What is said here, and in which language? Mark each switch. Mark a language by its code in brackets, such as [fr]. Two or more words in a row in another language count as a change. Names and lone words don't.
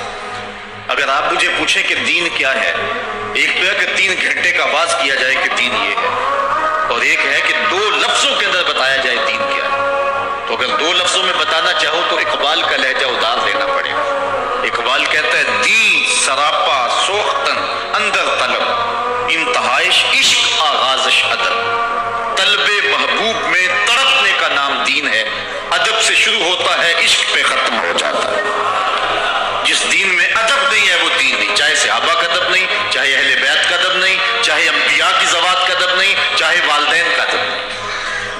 [ur] اگر آپ مجھے پوچھیں کہ دین کیا ہے، ایک تو ہے کہ 3 گھنٹے کا آواز کیا جائے کہ دین یہ ہے، اور ایک ہے کہ 2 لفظوں کے اندر بتایا جائے دین کیا ہے. تو اگر 2 لفظوں میں بتانا چاہو تو اقبال کا لہجہ ادار لینا پڑے گا. اقبال کہتا ہے [fa] دین سراپا سوختن اندر طلب، انتہائش عشق آغازش ادب. [ur] طلب محبوب میں تڑپنے کا نام دین ہے، ادب سے شروع ہوتا ہے عشق پہ ختم ہو جاتا ہے. جس دین میں ادب نہیں ہے وہ دین نہیں، چاہے صحابہ کا ادب نہیں، چاہے اہل بیت کا ادب نہیں، چاہے انبیاء کی ذوات کا ادب نہیں، چاہے والدین کا ادب نہیں.